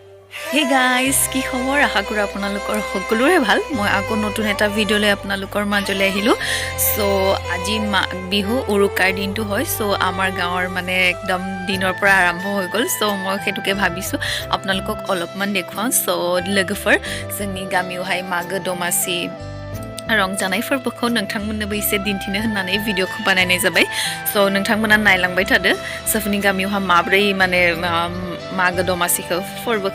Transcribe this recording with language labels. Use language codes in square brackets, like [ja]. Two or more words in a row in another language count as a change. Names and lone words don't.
[en] Hey guys, [as] কি খবৰ আশা কৰো আপোনালোকৰ সকলোৰে ভাল মই আকৌ নতুন এটা ভিডিও লৈ আপোনালোকৰ মাজলৈ আহিলো সো আজি মাঘ বিহু উৰুকাৰ দিনটো হয় সো আমাৰ গাঁৱৰ মানে একদম দিনৰ পৰা আৰম্ভ হৈ গল সো মই হেতুকে ভাবিছো আপোনালোকক অলপমান দেখুৱাম সো লগফৰ [brx] जोंनि गामियावहाय माघ दमासि रंजानाय फोरबोखौ नोंथांमोननोबो एसे दिन्थिनो होननानै भिडिअखौ बानायनाय जाबाय सो नोंथांमोना नायलांबाय थादो जोंनि गामियावहा माब्रै माने माघ दमासिखौ फोरबोखौ